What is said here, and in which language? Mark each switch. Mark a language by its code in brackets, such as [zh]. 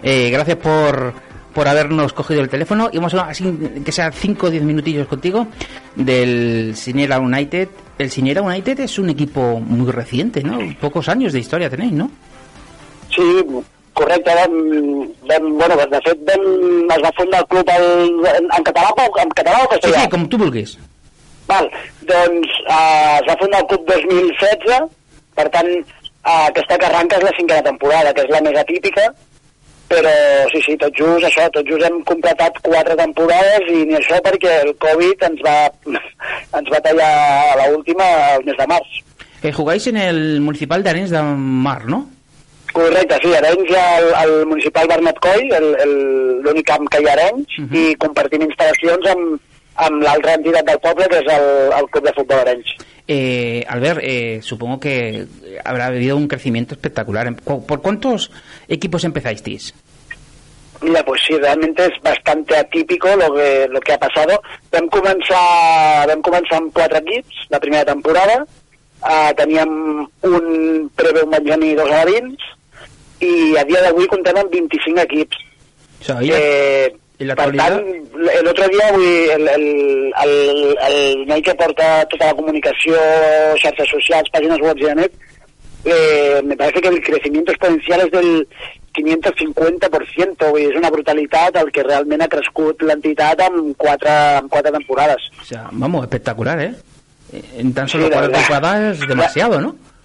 [es] Gracias por habernos cogido el teléfono, y vamos a así que sea 5 o 10 minutillos contigo del Cinera United. El Cinera United es un equipo muy reciente, ¿no? Pocos años de historia tenéis, ¿no? [ca] Sí, correcte. Bueno, de fet es va fundar el club en català o castellà? Sí, com tu vulguis. Val, doncs es va fundar el club 2016, per tant aquesta que arranca és la 5a temporada, que és la més atípica, però sí, tot just hem completat 4 temporades, i ni això perquè el Covid ens va tallar a l'última el mes de març. [es] Jugáis en el municipal de Arenys de Mar, ¿no? [ca] Correcte, sí, Arenys hi ha el municipal Bernat Coll, l'únic camp que hi ha a Arenys, i compartim instal·lacions amb l'altra entitat del poble, que és el Club de Futbol Arenys. [es] Albert, supongo que habrá habido un crecimiento espectacular. ¿Por cuántos equipos empezasteis? Mira, pues sí, realmente es bastante atípico lo que ha pasado. [ca] Vam començar amb 4 equips la primera temporada, teníem un preveu Benjamí i 2 alevins, i a dia d'avui comptem amb 25 equips. [es] O sea, [ca] per tant, l'altre dia el noi que porta tota la comunicació, xarxes socials, pàgines web i net, [es] me parece que el crecimiento exponencial es del 550%, [ca] és una brutalitat el que realment ha crescut l'entitat en 4 temporades. [es] O sea, vamos, espectacular, ¿eh? En tan solo 4 temporadas es demasiado, ¿no?